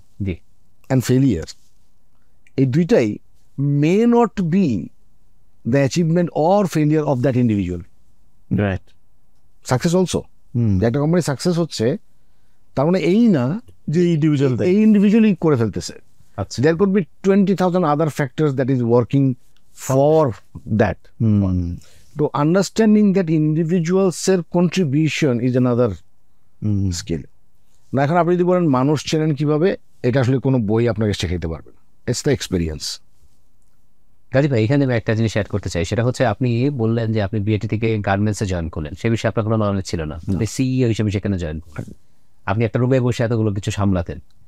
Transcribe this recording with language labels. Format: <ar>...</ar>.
<bn>G</bn> <en>and failure,</en> <bn>এই দুইটাই</bn> <en>May not be the achievement or failure of that individual. Right, success also,</en> <bn>একটা company success হচ্ছে তার মানে এই না যে ইন্ডিভিজুয়াল এই ইন্ডিভিজুয়ালি করে ফেলতেছে। আচ্ছা,</bn> <en>there could be 20,000 other factors that is working for that. So understanding that individual self contribution is another skill.</en> <bn>না, এখন আপনি যদি বলেন মানুষ চেনেন কিভাবে, এটা আসলে কোনো বই আপনাকে শেখাইতে পারবে না,</bn> <en>It's the experience.</en> <bn>গাজী ভাই, এখানে আমি একটা জিনিস অ্যাড করতে চাই, সেটা হচ্ছে আপনি বললেন যে আপনি বিএটি থেকে গার্মেন্টসে জয়েন করলেন, সে বিষয়ে আপনার কোনো নলেজ ছিল না, আপনি সিইও হিসেবে সেখানে জয়েন করলেন, আপনি একটা রুমে বসে এতগুলো কিছু সামলাতেন।</bn>